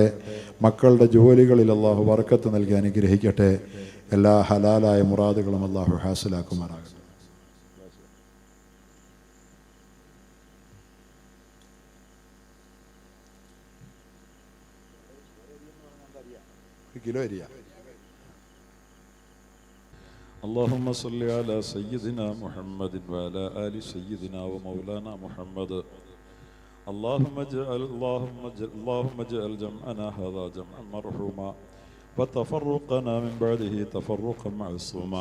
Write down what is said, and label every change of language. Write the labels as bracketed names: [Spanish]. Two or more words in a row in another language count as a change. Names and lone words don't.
[Malayalam] മക്കളുടെ ജോലികളിൽ അള്ളാഹു ബർക്കത്ത് നൽകി അനുഗ്രഹിക്കട്ടെ. എല്ലാ ഹലാലായ മുറാദുകളും അള്ളാഹു ഹാസിലാക്കുമാറാകട്ടെ. കിലോ അരിയ. [Arabic] اللهم صل على سيدنا محمد وعلى آل سيدنا ومولانا محمد. اللهم اجعل جمعنا هذا جمعا مرحوما وتفرقنا من بعده تفرقا معصوما.